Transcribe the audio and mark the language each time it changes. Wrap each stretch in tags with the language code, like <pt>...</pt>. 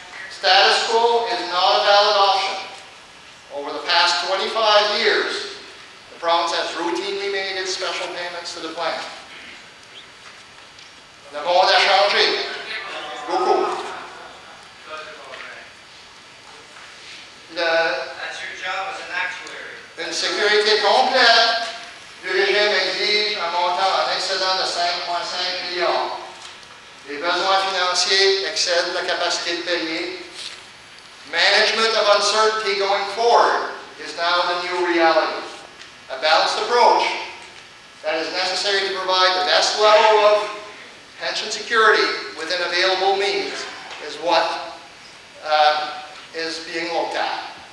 <en>Status quo is not a valid option. Over the past 25 years, the province has routinely made its special payments to the plan.</en> <fr>Le monde a changé. Beaucoup.</fr> <en>That's your job as an actuary.</en> <fr>Une sécurité complète du régime exige un montant en excédent de 5,5 millions. Les besoins financiers excèdent la capacité de payer.</fr> <en>Management of uncertainty going forward is now the new reality. A balanced approach that is necessary to provide the best level of pension security within available means is what is is being looked at.</en>